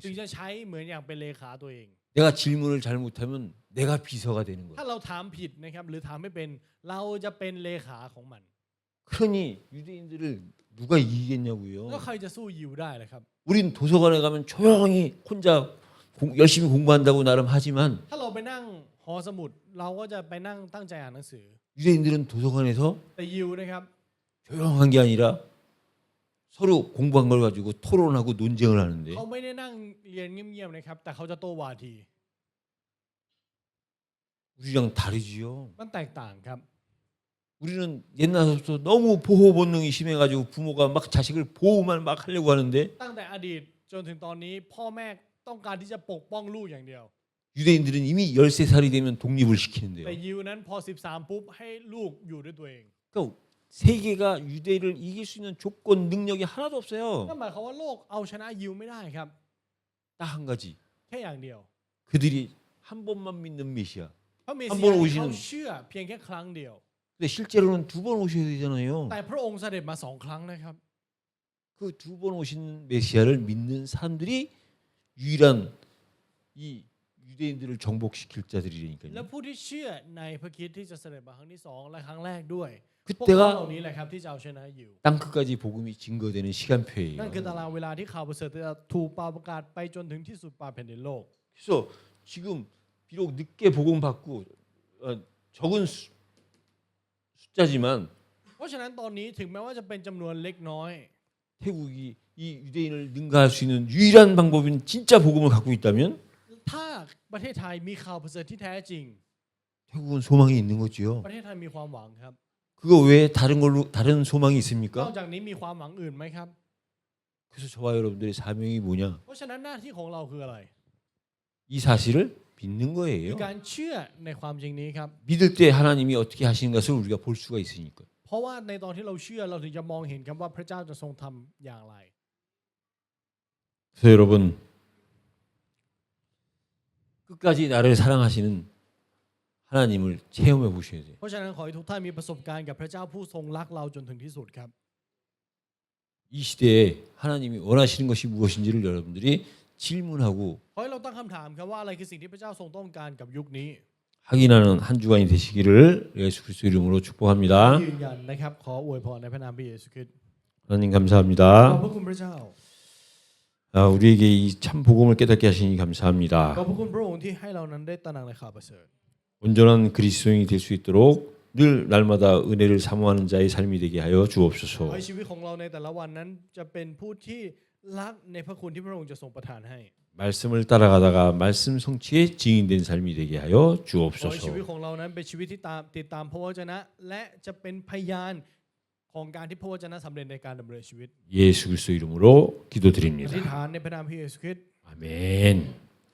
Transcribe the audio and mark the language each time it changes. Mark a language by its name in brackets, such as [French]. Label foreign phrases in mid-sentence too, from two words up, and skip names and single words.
[Thai] จึง [Korean] 있어요. [Thai] จะใช้เหมือนอย่างเป็นเลขาตัวเอง [Korean] 내가 질문을 잘못하면 내가 비서가 되는 [Thai] ถ้า [Korean] 거예요. [Thai] เราถามผิดนะครับหรือถามไม่เป็นเราจะเป็นเลขาของมัน [Korean] 그러니 유대인들을 누가 이기겠냐고요. [Thai] แล้วใครจะสู้ยิวได้ล่ะครับ [Korean] 우린 도서관에 가면 조용히 혼자 열심히 공부한다고 나름 하지만 [Thai] ถ้าเราไปนั่งหอสมุดเราก็จะไปนั่งตั้งใจอ่านหนังสือ [Korean] 유대인들은 도서관에서 [Thai] แต่ยิวนะครับ [Korean] 조용한 게 아니라 서로 공부한 걸 가지고 토론하고 논쟁을 하는데 [Thai] เขาไม่ได้นั่งเรียนเงียบๆนะครับแต่เขาจะโต้วาที [Korean] 우리랑 다르지요. [Thai] มันแตกต่างครับ [Korean] 우리는 옛날부터 너무 보호 본능이 심해가지고 부모가 막 자식을 보호만 막 하려고 하는데 [Thai] ตั้งแต่อดีตจนถึงตอนนี้พ่อแม่ต้องการที่จะปกป้องลูกอย่างเดียว [Korean] 유대인들은 이미 13살이 되면 독립을 [Thai] แต่ [Korean] 시키는데요. [Thai] ยิวนั้นพอ 13 ปุ๊บให้ลูกอยู่ด้วยตัวเอง [Korean] 그러니까 세계가 유대를 이길 수 있는 조건 능력이 하나도 [Thai] นั่น [Korean] 없어요. [Thai] หมายความว่าโลกเอาชนะยิวไม่ได้ครับ [Korean] 딱 한 가지. [Thai] แค่อย่างเดียว [Korean] 그들이 한 번만 믿는 메시아. [Thai] พระเมส อัน สิ บ ยาน โอ ที่ ชิน เขาเชื่อเพียงแค่ครั้งเดียว [Korean] 근데 실제로는 두 번 오셔야 되잖아요. [Thai] แต่พระองค์เสด็จมา2 ครั้งนะครับ [Korean] 그 두 번 오신 메시아를 믿는 사람들이 유일한 이 유대인들을 정복시킬 [Thai] และ [Korean] 자들이니까요. [Thai] ผู้ที่เชื่อในพระคริสต์ที่จะเสด็จมาครั้งที่2และครั้งแรกด้วยพวกเขาเหล่า [Korean] 그때가 [Thai] นี้แหละครับที่จะเอาชนะยิว [Korean] 땅 끝까지 복음이 증거되는 [Thai] นั่น [Korean] 시간표예요. [Thai] คือตารางเวลาที่ข่าวประเสริฐจะถูกประกาศไปจนถึงที่สุดปลายแผ่นดินโลก [Korean] 그래서 지금 비록 늦게 복음 받고 적은 숫자지만 [Thai] เพราะฉะนั้นตอนนี้ถึงแม้ว่าจะเป็นจำนวนเล็กน้อย [Korean] 태국이 이 유대인을 능가할 수 있는 유일한 방법인 진짜 복음을 갖고 있다면 [Thai] ถ้าประเทศไทยมีข่าวประเสริฐที่แท้จริง [Korean] 태국은 소망이 있는 거지요. [Thai] ประเทศไทยมีความหวังครับ [Korean] 그거 외에 다른 소망이 [Thai] นอก [Korean] 있습니까? [Thai] จากนี้มีความหวังอื่นไหมครับ [Korean] 그래서 저와 여러분들의 사명이 뭐냐? [Thai] เพราะฉะนั้นหน้าที่ของเราคืออะไร [Korean] 이 사실을 믿는 [Thai] คือ [Korean] 거예요. [Thai] การเชื่อในความจริงนี้ครับ [Korean] 믿을 때 하나님이 어떻게 하시는 것을 우리가 볼 수가 있으니까. [Thai] เพราะว่าในตอนที่เราเชื่อเราถึงจะมองเห็นครับว่าพระเจ้าจะทรงทำอย่างไร [Korean] 그래서 여러분 끝까지 나를 사랑하시는 하나님을 체험해 보셔야 돼요. [Thai] เพราะฉะนั้นขอให้ทุกท่านมีประสบการณ์กับพระเจ้าผู้ทรงรักเราจนถึงที่สุดครับ [Korean] 이 시대에 하나님이 원하시는 것이 무엇인지를 여러분들이 질문하고 [Thai] ขอให้เราตั้งคำถามครับว่าอะไรคือสิ่งที่พระเจ้าทรงต้องการกับยุคนี้ [Korean] 확인하는 한 주간이 되시기를 예수 그리스도 이름으로 축복합니다. [Thai] ยืนยันนะครับขออวยพรในพระนามพระเยซูคริสต์ [Korean] 하나님 [Thai] ขอบ [Korean] 감사합니다. [Thai] พระคุณพระเจ้า [Korean] 우리에게 이 참 복음을 깨닫게 하시니 [Thai] ขอบ [Korean] 감사합니다. [Thai] พระคุณพระองค์ที่ให้เรานั้นได้ตระหนักในข่าวประเสริฐ [Korean] 온전한 그리스도인이 될 수 있도록 늘 날마다 은혜를 사모하는 자의 삶이 되게 하여 [Thai] ขอ [Korean] 주옵소서. [Thai] ให้ชีวิตของเราในแต่ละวันนั้นจะเป็นผู้ที่รักในพระคุณที่พระองค์จะทรงประทานให้ [Korean] 말씀을 따라가다가 말씀 성취의 증인된 삶이 되게 하여 [Thai] ขอให้ชีวิต [Korean] 주옵소서. [Thai] ของเรานั้นเป็นชีวิตที่ติดตามพระวจนะ และจะเป็นพยานของการที่พระวจนะสำเร็จในการดำเนินชีวิต [Korean] 예수 그리스도 이름으로 [Thai] อธิษ [Korean] 기도드립니다. [Thai] ฐานในพระนามพระเยซูคริสต์ [Korean] 아멘.